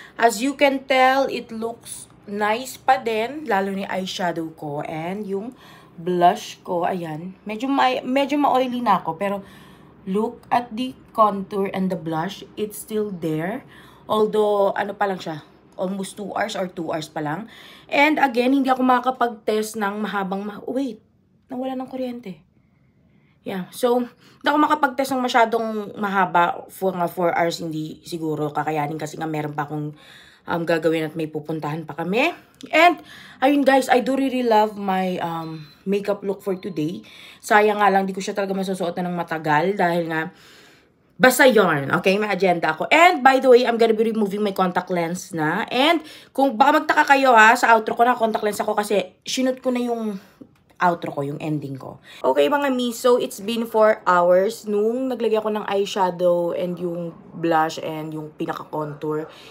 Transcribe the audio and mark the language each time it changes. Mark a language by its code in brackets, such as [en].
[en] As you can tell, it looks nice [tl] pa din, lalo ni [en] eyeshadow ko and yung blush ko, ayan. [tl] Medyo ma-oily na ako, pero [en] look at the contour and the blush, it's still there. [tl] Although, ano pa lang siya, [en] almost 2 hours or 2 hours [tl] pa lang. And again, hindi ako makakapag-test ng wait, nawala ng kuryente. Yeah, so, hindi ako makapag-test ng masyadong mahaba for nga 4 hours, hindi siguro kakayanin kasi nga meron pa akong gagawin at may pupuntahan pa kami. [en] And, [tl] ayun [en] guys, I do really love my makeup look for today. [tl] Sayang nga lang, di ko siya talaga masusuotan ng matagal dahil nga, basta yarn, okay? May agenda ako. [en] And, by the way, I'm gonna be removing my contact lens na. [tl] And, kung baka magtaka kayo ha, sa outro ko na contact lens ako kasi sinut ko na yung outro ko, yung ending ko. Okay mga miso, [en] it's been 4 hours [tl] nung naglagay ako ng eyeshadow and yung blush and yung pinaka-contour.